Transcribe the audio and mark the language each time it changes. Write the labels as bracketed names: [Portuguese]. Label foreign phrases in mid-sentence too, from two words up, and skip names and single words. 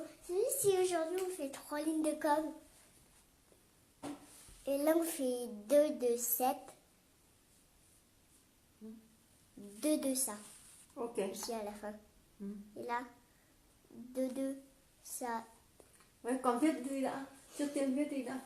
[French] Tu sais, si aujourd'hui on fait 3 lignes de com, et là on fait 2 de 7, 2 de ça, Ok. ici à la fin. [Vietnamese] Ừ. [French] Et là, 2 de ça. [Vietnamese] Vậy con viết đi đã. Trước tiên viết đi đã.